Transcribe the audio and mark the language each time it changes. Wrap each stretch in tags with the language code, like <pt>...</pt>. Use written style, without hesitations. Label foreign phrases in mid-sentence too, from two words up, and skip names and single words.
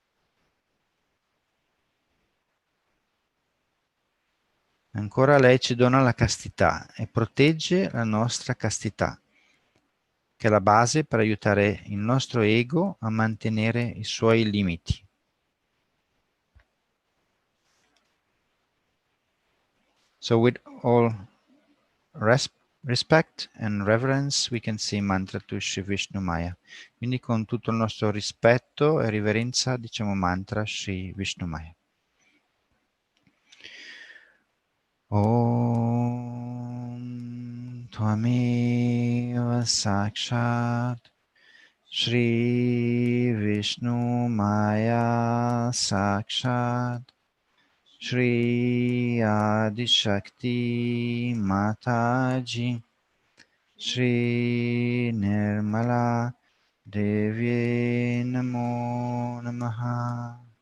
<it>Ancora lei ci dona la castità e protegge la nostra castità, che è la base per aiutare il nostro ego a mantenere i suoi limiti.</it> <en>So with all respect and reverence we can say mantra to Shri Vishnu Maya.</en> <it>Quindi con tutto il nostro rispetto e riverenza diciamo mantra Shri Vishnu Maya.</it> <sa>Om Tvameva Sakshat Shri Vishnu Maya Sakshat Shri Adi Shakti Mataji Shri Nirmala Devi Namo Namaha.</sa>